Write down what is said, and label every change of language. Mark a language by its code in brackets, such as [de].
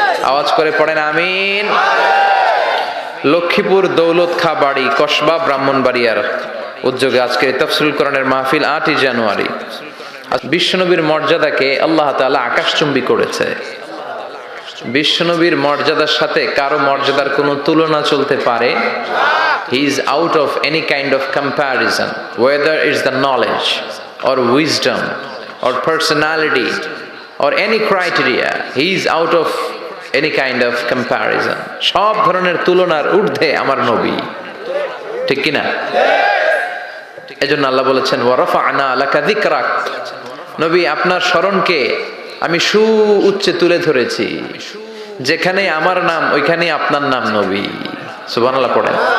[bn] আওয়াজ করে পড়েন আমিন। লক্ষ্মীপুর দৌলত খা বাড়ি কসবা ব্রাহ্মণবাড়িয়ার উদ্যোগে আজকে তাফসীরুল কোরআনের মাহফিল 8ই জানুয়ারি। বিশ্বনবীর মর্যাদাকে আল্লাহ তাআলা আকাশচুম্বী করেছে। বিশ্বনবীর মর্যাদার সাথে কারো মর্যাদার কোনো তুলনা চলতে পারে? [en] He is out of any kind of comparison, whether it's the knowledge or wisdom or personality or any criteria. He is out of any kind of comparison. [bn] সব ধরনের তুলনার ঊর্ধ্বে আমার নবী, ঠিক কি না? এজন্য আল্লাহ বলেছেন [ar] ওয়া রাফা'না লাকা যিকরাক, [bn] নবী আপনার স্মরণকে আমি সুউচ্চে তুলে ধরেছি। যেখানে আমার নাম ওইখানে আপনার নাম নবী। সুবহানাল্লাহ পড়েন।